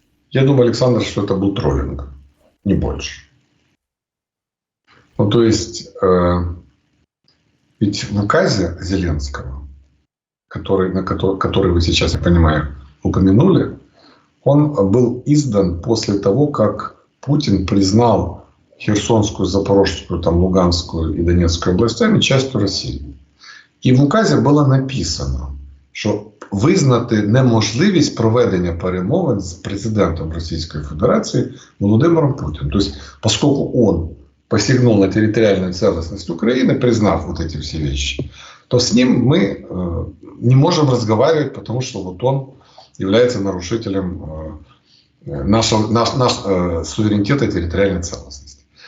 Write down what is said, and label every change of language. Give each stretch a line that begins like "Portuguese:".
Russian: Я думаю, Александр, что это был троллинг. Не больше. То есть, ведь в указе Зеленского, который вы сейчас, я понимаю, упомянули, он был издан после того, как Путин признал Херсонскую, Запорожскую, Луганскую и Донецкую областями частью России.
Ukrainian: І в указі було написано, що визнати неможливість проведення перемовин з президентом
Russian: Российской Федерации Владимиром Путиным. То есть, поскольку он посягнул на территориальную целостность Украины, признав вот эти все вещи, то с ним мы не можем разговаривать, потому что вот он является нарушителем нашего суверенитета и территориальной целостности.